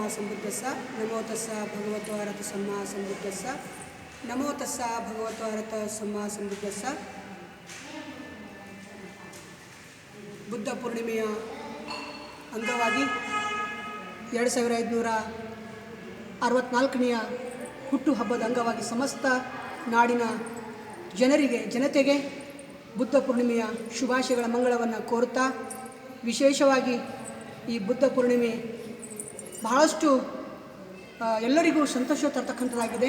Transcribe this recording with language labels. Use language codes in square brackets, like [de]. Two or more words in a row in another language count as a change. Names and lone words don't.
[pi] सम्बुद्धस्सा नमो तस्सा भगवतो अरहतो सम्मा सम्बुद्धस्सा नमो तस्सा भगवतो अरहतो सम्मा सम्बुद्धस्सा [kn] ಬುದ್ಧ ಪೂರ್ಣಿಮೆಯ ಅಂಗವಾಗಿ 2564ನೆಯ ಹುಟ್ಟುಹಬ್ಬದ ಅಂಗವಾಗಿ ಸಮಸ್ತ ನಾಡಿನ ಜನತೆಗೆ ಬುದ್ಧ ಪೂರ್ಣಿಮೆಯ ಶುಭಾಶಯಗಳ ಮಂಗಳವನ್ನು ಕೋರುತ್ತಾ, ವಿಶೇಷವಾಗಿ ಈ ಬುದ್ಧ ಪೂರ್ಣಿಮೆ ಬಹಳಷ್ಟು ಎಲ್ಲರಿಗೂ ಸಂತೋಷ ತರತಕ್ಕಂಥದ್ದಾಗಿದೆ.